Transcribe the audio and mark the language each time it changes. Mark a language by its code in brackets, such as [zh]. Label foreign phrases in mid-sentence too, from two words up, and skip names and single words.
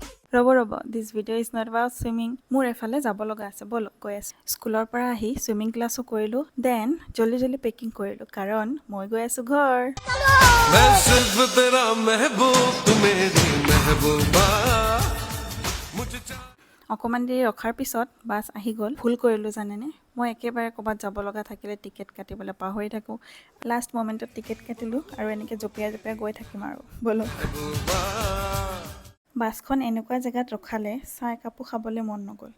[as] ৰ'ব [en] this video is not about swimming. [as] মোৰ এফালে যাব লগা আছে, ব'লক গৈ আছোঁ। স্কুলৰ পৰা আহি চুইমিং ক্লাছো কৰিলোঁ, দেন জল্দি পেকিং কৰিলোঁ, কাৰণ মই গৈ আছোঁ ঘৰ। [hi] मैं सिर्फ तेरा महबूब तू मेरी महबूबा मुझे [as] অকণমান দেৰি ৰখাৰ পিছত বাছ আহি গ'ল। ভুল কৰিলোঁ জানেনে, মই একেবাৰে ক'ৰবাত যাব লগা থাকিলে টিকেট কাটিবলৈ পাহৰি থাকোঁ। [en] last moment [as] টিকেট কাটিলোঁ আৰু এনেকৈ জঁপিয়াই গৈ থাকিম আৰু ব'লক। বাছখন এনেকুৱা জেগাত ৰখালে চাহ একাপো খাবলৈ মন নগ'ল।